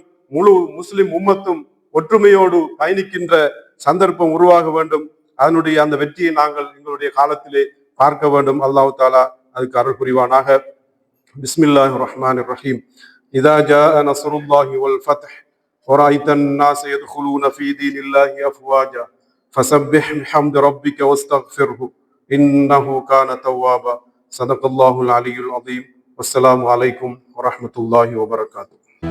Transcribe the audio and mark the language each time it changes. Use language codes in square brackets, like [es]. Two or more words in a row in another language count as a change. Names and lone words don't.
[ta] முழு முஸ்லிம் உம்மத்தும் ஒற்றுமையோடு பயணிக்கின்ற சந்தர்ப்பம் உருவாக வேண்டும். அதனுடைய அந்த வெற்றியை நாங்கள் எங்களுடைய காலத்திலே பார்க்க வேண்டும். [ar] الله تعالى [ta] அதுக்கு அருள் புரிவானாக. [ar] بسم الله الرحمن الرحيم. إذا جاء نصر الله والفتح ورأيت الناس يدخلون في دين الله أفواجا فسبح بحمد ربك واستغفره إنه كان توابا. صدق الله العلي العظيم. والسلام عليكم ورحمة الله وبركاته.